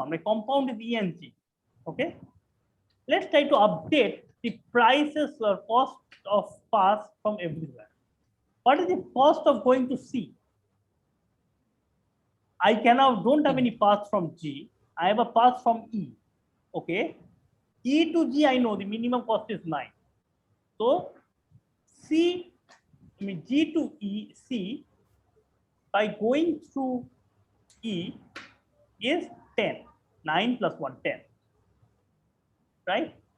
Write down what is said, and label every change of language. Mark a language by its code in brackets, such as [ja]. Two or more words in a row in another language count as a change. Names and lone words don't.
[en] My compound is E and G. Okay. Let's try to update the prices or cost of paths from everywhere. What is the cost of going to C? I don't have any path from G. I have a path from E. Okay. E to G, I know the minimum cost is 9. So G to E, C, by going through E is 10. 9 plus 1, 10. Right?